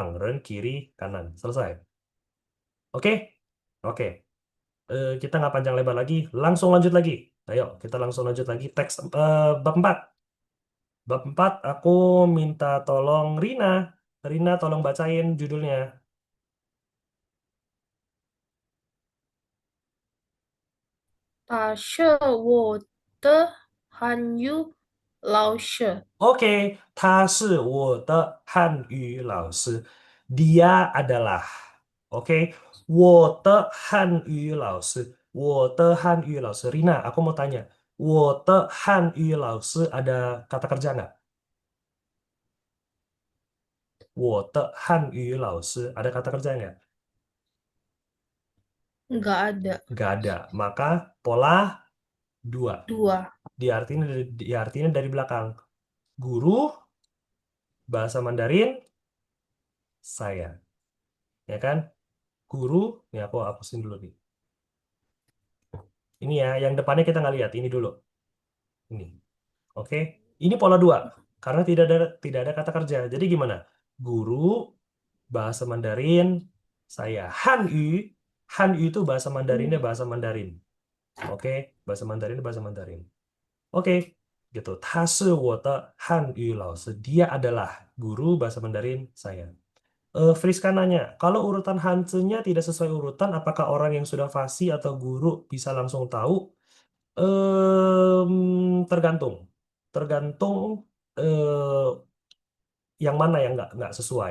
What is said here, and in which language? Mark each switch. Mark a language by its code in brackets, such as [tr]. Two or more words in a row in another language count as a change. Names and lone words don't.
[id] Ren kiri, kanan. Selesai. Oke? Oke. Kita nggak panjang lebar lagi. Langsung lanjut lagi. Ayo, kita langsung lanjut lagi. Teks bab 4. Bab 4 aku minta tolong Rina. Rina tolong bacain judulnya. [zh] 打设我的韩语老师， Oke, 他是我的汉语老师. [id] Dia adalah. Oke, [zh] 我的汉语老师. 我的汉语老师. [id] Rina, aku mau tanya. [zh] 我的汉语老师 [id] ada kata kerja nggak? [zh] 我的汉语老师 [id] ada kata kerja nggak? nggak ada. Nggak ada. Maka pola 2. 2. Diartinya dari belakang. Guru bahasa Mandarin saya. Ya kan? Guru, ya aku hapusin dulu nih. Ini ya, yang depannya kita nggak lihat. Ini dulu. Ini. Oke. Ini pola 2. Karena tidak ada kata kerja. Jadi gimana? Guru, bahasa Mandarin, saya. Hanyu. Hanyu itu bahasa Mandarinnya bahasa Mandarin. Oke. Bahasa Mandarin bahasa Mandarin. Oke. Gitu. [zh] 他是我的汉语老师. [id] Dia adalah guru bahasa Mandarin saya. Friska nanya, kalau urutan Hanze-nya tidak sesuai urutan, apakah orang yang sudah fasih atau guru bisa langsung tahu? Tergantung. Tergantung yang mana yang nggak sesuai.